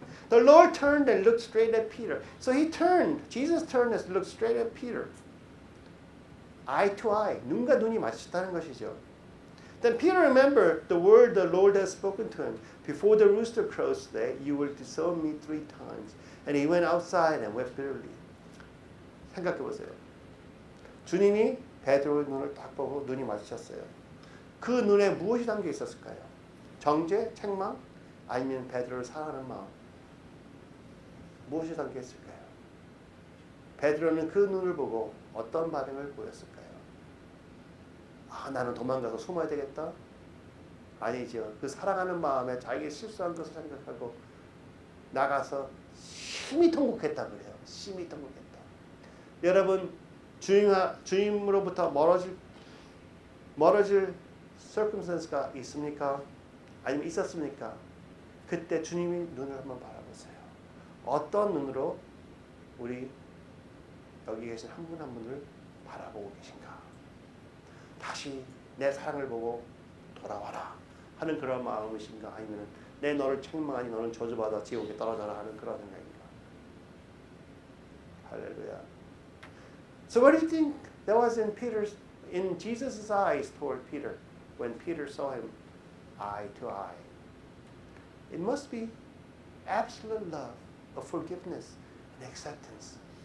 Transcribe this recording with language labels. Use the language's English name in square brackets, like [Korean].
[English] The Lord turned and looked straight at Peter. So Jesus turned and looked straight at Peter. Eye to eye, [Korean] 눈과 눈이 마주쳤다는 것이죠. [English] Then Peter remembered the word the Lord had spoken to him. Before the rooster crows today, you will disown me 3 times. And he went outside and wept bitterly. [Korean] 생각해 보세요. 주님이 베드로의 눈을 딱 보고 눈이 마주쳤어요. 그 눈에 무엇이 담겨 있었을까요? 정죄, 책망, 아니면 베드로를 사랑하는 마음. 무엇이 담겨 있을까요? 베드로는 그 눈을 보고 어떤 반응을 보였을까요? 나는 도망가서 숨어야 되겠다? 아니죠. 그 사랑하는 마음에 자기가 실수한 것을 생각하고 나가서 심히 통곡했다 그래요. 심히 통곡했다. 여러분, 주님으로부터 멀어질 circumstance가 있습니까? 아니면 있었습니까? 그때 주님이 눈을 한번 바라보세요. 어떤 눈으로 우리 여기 계신 한 분 한 분을 바라보고 계신가? 다시 내 사랑을 보고 돌아와라 하는 그런 마음이신가? 아니면 내 너를 책망하니 너는 저주받아 지옥에 떨어져라 하는 그런 생각인가? 할렐루야. [English] So what do you think that was in Jesus' eyes toward Peter when Peter saw him eye to eye? It must be absolute love of forgiveness and acceptance.